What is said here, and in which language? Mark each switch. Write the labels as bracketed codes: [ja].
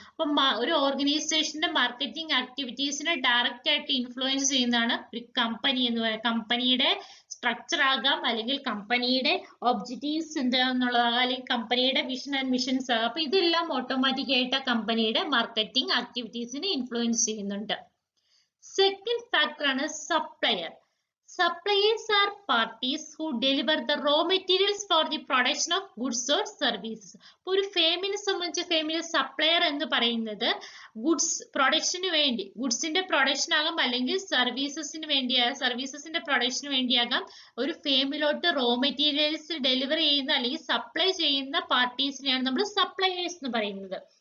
[ml] അപ്പൊ ഒരു ഓർഗനൈസേഷന്റെ മാർക്കറ്റിംഗ് ആക്ടിവിറ്റീസിനെ ഡയറക്റ്റ് ആയിട്ട് ഇൻഫ്ലുവൻസ് ചെയ്യുന്നതാണ് ഒരു കമ്പനി എന്ന് പറയുന്നത്. കമ്പനിയുടെ സ്ട്രക്ചർ ആകാം, അല്ലെങ്കിൽ കമ്പനിയുടെ ഒബ്ജക്റ്റീവ്സ് എന്താണെന്നുള്ളതാകാം, അല്ലെങ്കിൽ കമ്പനിയുടെ വിഷൻ ആൻഡ് മിഷൻസ് ആകാം. അപ്പൊ ഇതെല്ലാം ഓട്ടോമാറ്റിക് ആയിട്ട് കമ്പനിയുടെ മാർക്കറ്റിംഗ് ആക്ടിവിറ്റീസിനെ ഇൻഫ്ലുവൻസ് ചെയ്യുന്നുണ്ട്. സെക്കൻഡ് ഫാക്ടർ ആണ് supplier. [en] Suppliers are parties who deliver the raw materials for the production of goods or services. [ml] അപ്പോൾ ഒരു ഫേമിനെ സംബന്ധിച്ച് ഫേമിലെ സപ്ലയർ എന്ന് പറയുന്നത് ഗുഡ്സ് പ്രൊഡക്ഷന് വേണ്ടി, ഗുഡ്സിന്റെ പ്രൊഡക്ഷൻ ആകാം, അല്ലെങ്കിൽ സർവീസസിന്റെ പ്രൊഡക്ഷന് വേണ്ടിയാകാം ഒരു ഫേമിലോട്ട് റോ മെറ്റീരിയൽസ് ഡെലിവർ ചെയ്യുന്ന അല്ലെങ്കിൽ സപ്ലൈ ചെയ്യുന്ന പാർട്ടീസിനെയാണ് നമ്മൾ സപ്ലയേഴ്സ് എന്ന് പറയുന്നത്.